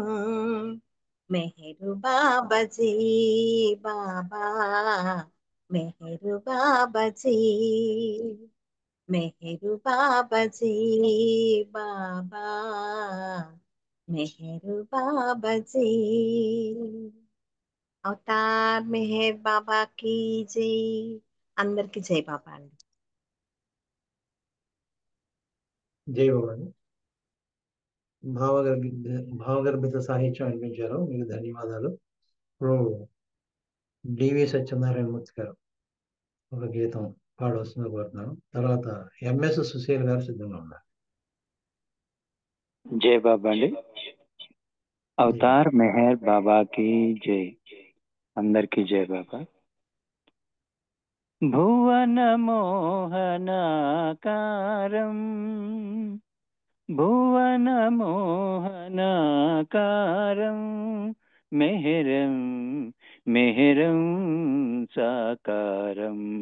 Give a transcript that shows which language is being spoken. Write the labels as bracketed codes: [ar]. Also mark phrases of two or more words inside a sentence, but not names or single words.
[te] మెహరు బాబాజీ బాబా, మెహరు బాబాజీ, మెహరు బాబాజీ బాబా, మెహరు బాబాజీ. [hi] अवतार मेहर बाबा की जय. [te] అందరికి జై బాబా అండి. జై బాబా అండి. భావగర్భిత సాహిత్యం అనిపించారు, మీకు ధన్యవాదాలు. ఇప్పుడు డివి సత్యనారాయణ మూర్తి గారు ఒక గీతం పాడవలసిందిగా కోరుతున్నాను. తర్వాత ఎంఎస్ సుశీల్ గారు సిద్ధంగా ఉన్నారు. జై బాబా అండి. [hi] अवतार मेहर बाबा की जय. [te] అందరికీ జై బాబా. భువన మోహనాకారం, భువన మోహనాకారం, మెహరం మెహరం సాకారం.